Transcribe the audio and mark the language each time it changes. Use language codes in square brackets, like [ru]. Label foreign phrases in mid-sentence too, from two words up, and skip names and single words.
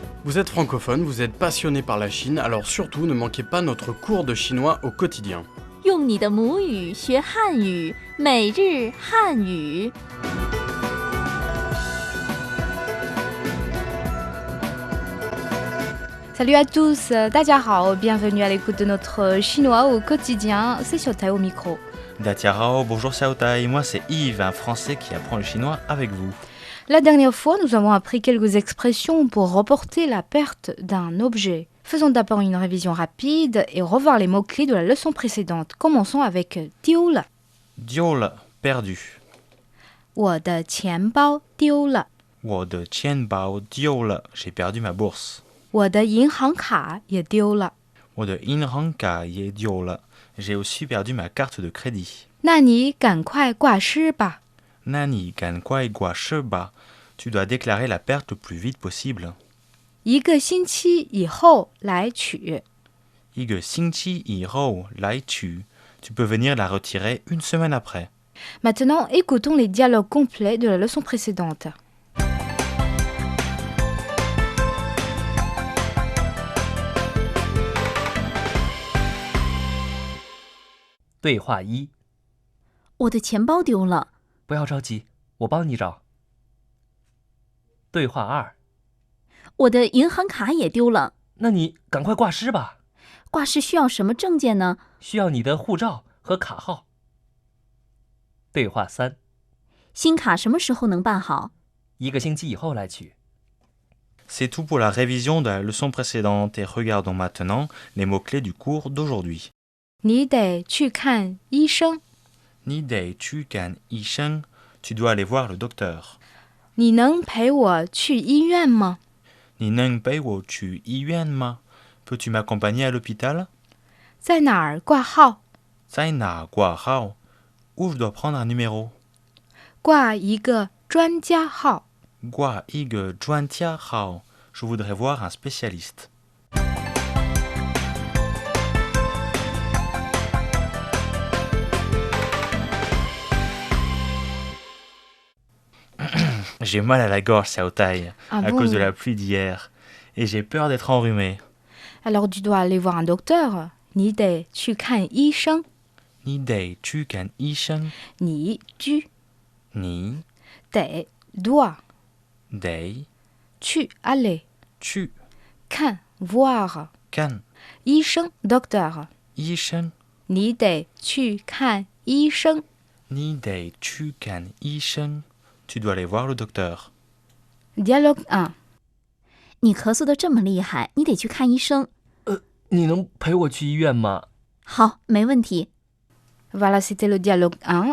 [fr] Vous êtes francophone, vous êtes passionné par la Chine, alors surtout ne manquez pas notre cours de chinois au quotidien. [zh] 用你的母语学汉语，每日汉语。 [fr] Salut à tous, [zh] 大家好 [fr] bienvenue à l'écoute de notre chinois au quotidien, c'est Xiaotai au micro. Datiarao, bonjour Xiaotai, moi c'est Yves, un Français qui apprend le chinois avec vous. La dernière fois, nous avons appris quelques expressions pour reporter la perte d'un objet. Faisons d'abord une révision rapide et revoir les mots-clés de la leçon précédente. Commençons avec 丢了. Diol, perdu. [zh] 我的钱包丢了. 我的钱包丢了, [fr] j'ai perdu ma bourse. [zh] 我的银行卡也丢了. 我的银行卡也丢了, [fr] j'ai aussi perdu ma carte de crédit. [zh] 那你赶快挂失吧. 那你赶快挂失吧, [fr] tu dois déclarer la perte le plus vite possible. [zh] 一个星期以后来取. 一个星期以后来取, [fr] tu peux venir la retirer une semaine après. Maintenant, écoutons les dialogues complets de la leçon précédente. [zh] 对话一，我的钱包丢了，不要着急，我帮你找。对话二，我的银行卡也丢了，那你赶快挂失吧，挂失需要什么证件呢？需要你的护照和卡号。对话三，新卡什么时候能办好？一个星期以后来取。 [fr] C'est tout pour la révision de la leçon précédente et regardons maintenant les mots-clés du cours d'aujourd'hui. [zh] 你得去看医生. 你得去看医生, [fr] tu dois aller voir le docteur. [zh] 你能陪我去医院吗? 你能陪我去医院吗, [fr] peux-tu m'accompagner à l'hôpital? [zh] 在哪儿挂号? 在哪挂号, [fr] où je dois prendre un numéro? [zh] 挂一个专家号. 挂一个专家号, [fr] je voudrais voir un spécialiste. J'ai mal à la gorge, Xiaotai, Ah à bon? cause de la pluie d'hier. Et j'ai peur d'être enrhumé. Alors tu dois aller voir un docteur. [zh] 你得去看医生. 你得去看医生, 你居 ni 得 doit dei 去 aller tu 看 voir kan 医生 docteur. isheng, 你得去看医生. 你得去看医生, [fr] tu dois aller voir le docteur. Dialogue 1. [zh] 你咳嗽的这么厉害，你得去看医生。你能陪我去医院吗？好，没问题。 [fr] Voilà, c'était le dialogue 1.